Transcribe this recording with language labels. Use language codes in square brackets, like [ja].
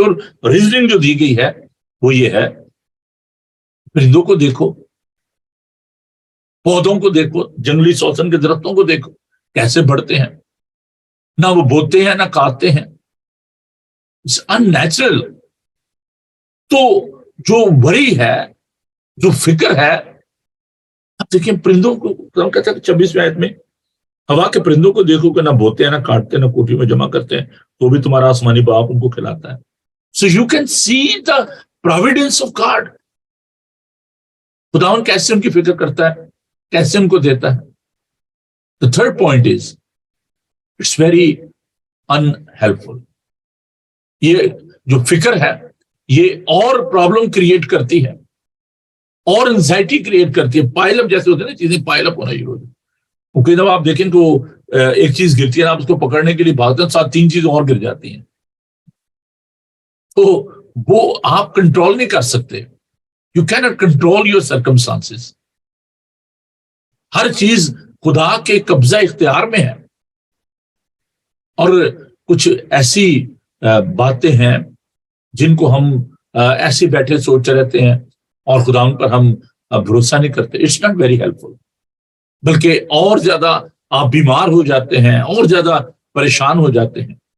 [ur] اور ریزننگ جو دی گئی ہے وہ یہ ہے، پرندوں کو دیکھو، پودوں کو دیکھو، جنگلی سوسن کے درختوں کو دیکھو کیسے بڑھتے ہیں، نہ وہ بوتے ہیں نہ کاٹتے ہیں. ان نیچرل. تو جو وری ہے، جو فکر ہے، اب دیکھیں پرندوں کو کہتا ہے 26ویں آیت میں، ہوا کے پرندوں کو دیکھو کہ نہ بوتے ہیں، نہ کاٹتے ہیں، نہ کوٹھی میں جمع کرتے ہیں، تو بھی تمہارا آسمانی باپ ان کو کھلاتا ہے. [en] So you can see the providence of God. [ur] خداوند کیسے ان کی فکر کرتا ہے، کیسے ان کو دیتا ہے. [en] The third point is, it's very unhelpful. [ur] یہ جو فکر ہے یہ اور پرابلم کریٹ کرتی ہے، اور انزائٹی کریٹ کرتی ہے. پائل اپ جیسے ہوتے ہیں نا، چیزیں پائل اپ ہونا شروع ہوتی ہیں. کیونکہ جب آپ دیکھیں تو ایک چیز گرتی ہے، آپ اس کو پکڑنے کے لیے بھاگتے ہیں، ساتھ 3 چیزیں اور گر جاتی ہیں. تو وہ آپ کنٹرول نہیں کر سکتے. [en] You cannot control your circumstances. [ur] ہر چیز خدا کے قبضہ اختیار میں ہے. اور کچھ ایسی باتیں ہیں جن کو ہم ایسے بیٹھے سوچتے رہتے ہیں اور خدا ان پر ہم بھروسہ نہیں کرتے. [en] it's not very helpful, [ur] بلکہ اور زیادہ آپ بیمار ہو جاتے ہیں، اور زیادہ پریشان ہو جاتے ہیں.